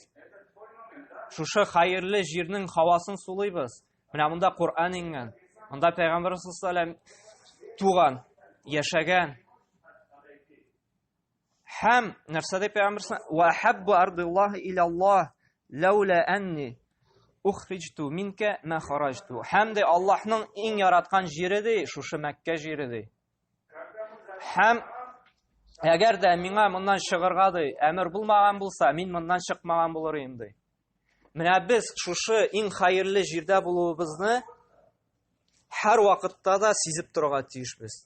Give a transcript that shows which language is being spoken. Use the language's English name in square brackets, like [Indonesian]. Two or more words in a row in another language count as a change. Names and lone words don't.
[Tatar] Шушы хәерле җирнең һавасын сулыйбыз. Менә монда Кур'ан ингән. Монда Пәйгамбәр [Arabic] صلى الله عليه وسلم [Tatar] туган, яшәгән. Һәм нәрсә дип Пәйгамбәр: [Arabic] "وأحب أرض الله إلى الله لولا أني أخرجت منك ما خرجت." [Tatar] Һәм дә Аллаһның иң яраткан җире ди, шушы Мәккә җире ди. Һәм әгәр дә миңа моннан чыгарга ди әмер булмаган булса, мин моннан чыкмаган булыр идем ди. Менә без шушы иң хәерле җирдә булуыбызны һәр вакытта да сизеп торырга тиешбез.